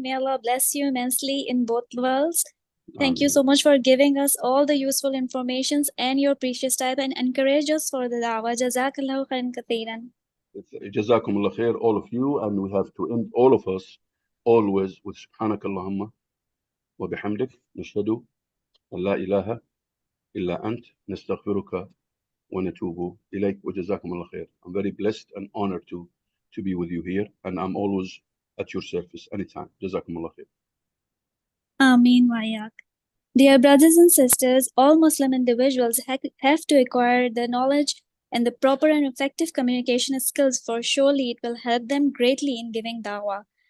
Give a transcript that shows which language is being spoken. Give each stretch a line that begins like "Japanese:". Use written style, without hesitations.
English: May Allah bless you immensely in both worlds. Thank you so much for giving us all the useful informations and your precious time, and encourage us for the dawah.
Arabic: Jazakallahu khairan kathiran. Jazakumullah khair,
English: all of you. And we have to end, all of us, always with
Arabic: Subhanakallahumma wa bihamdik, nashhadu لا إله إلا أنت نستغفرك ونتوب إليك وجزاكم الله خير.
English: I'm very blessed and honored to be with you here, and I'm always at your service anytime.
Arabic: جزاكم الله خير. Ameen Wayak.
English: Dear brothers and sisters, all Muslim individuals have to acquire the knowledge and the proper and effective communication skills, for surely it will help them greatly in giving dawah.